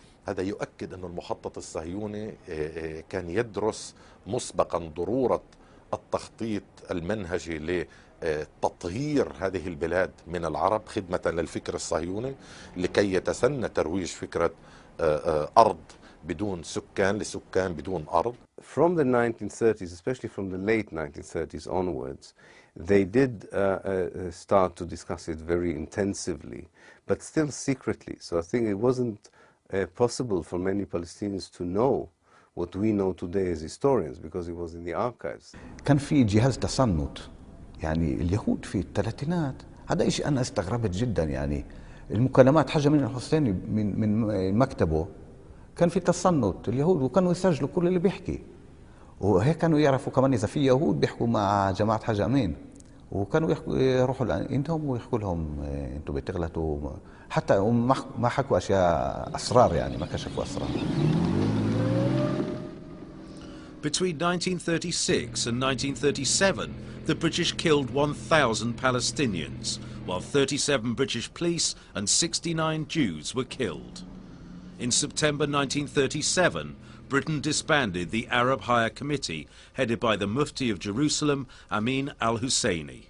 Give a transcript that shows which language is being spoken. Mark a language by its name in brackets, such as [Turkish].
[Arabic] هذا يؤكد أن المخطط الصهيوني كان يدرس مسبقا ضرورة التخطيط المنهجي لتطهير هذه البلاد من العرب خدمة للفكر الصهيوني لكي يتسنى ترويج فكرة أرض بدون سكان لسكان بدون أرض. [English] From the 1930s, especially from the late 1930s onwards, they did start to discuss it very intensively, but still secretly. So I think it wasn't possible for many Palestinians to know what we know today as historians because it was in the archives. [Arabic] كان في جهاز تصنت يعني اليهود في الثلاثينات، هذا شيء أنا استغربت جدا. يعني المكالمات حاجة من الحسيني من مكتبه كان في تصنت اليهود، وكانوا يسجلوا كل اللي بيحكي، وهيك كانوا يعرفوا كمان إذا في يهود بيحكوا مع جماعة حاج أمين، وكانوا يروحوا لعندهم ويحكوا لهم أنتم بتغلطوا، حتى ما حكوا أشياء أسرار، يعني ما كشفوا أسرار. [English] Between 1936 and 1937, the British killed 1,000 Palestinians, while 37 British police and 69 Jews were killed. In September 1937, Britain disbanded the Arab Higher Committee, headed by the Mufti of Jerusalem, Amin al-Husseini.